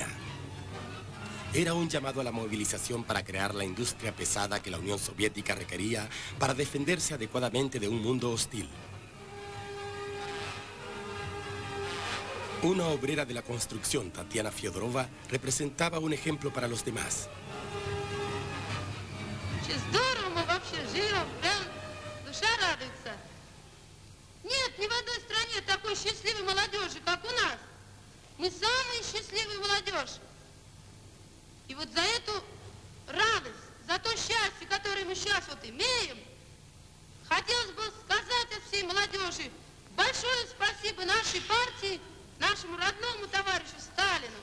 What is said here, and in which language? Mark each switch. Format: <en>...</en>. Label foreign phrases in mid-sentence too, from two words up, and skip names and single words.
<es>Era un llamado a la movilización para crear la industria pesada que la Unión Soviética requería para defenderse adecuadamente de un mundo hostil. Una obrera de la construcción, Tatiana Fyodorova, representaba un ejemplo para los demás.</es> <ru>Здорово мы вообще живем, прям душа радуется. Нет ни в одной стране такой счастливой молодежи, как у нас. Мы самая счастливая молодежь. И вот за эту радость, за то счастье, которое мы сейчас вот имеем, хотелось бы сказать от всей молодежи большое спасибо нашей партии, нашему родному товарищу Сталину.</ru>